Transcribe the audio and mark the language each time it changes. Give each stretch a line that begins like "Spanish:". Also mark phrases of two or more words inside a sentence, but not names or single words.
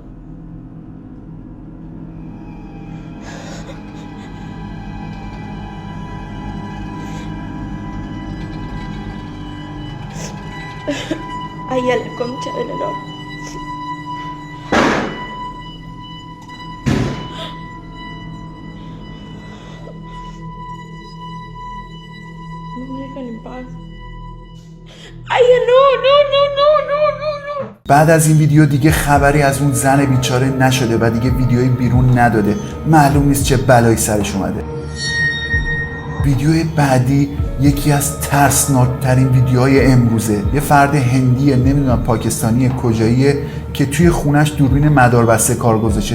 Spanish: Ay, a la concha de la lora. No me dejan en paz. Ay, no, no, no, no, no, no, no.
Persian: بعد از این ویدیو دیگه خبری از اون زن بیچاره نشده و دیگه ویدیوی بیرون نداده. معلوم نیست چه بلایی سرش اومده. ویدیو بعدی یکی از ترسناکترین ویدیوهای امروزه. یه فرد هندیه، نمیدونم پاکستانی کجاییه، که توی خونش دوربین مداربسته کار گذاشته.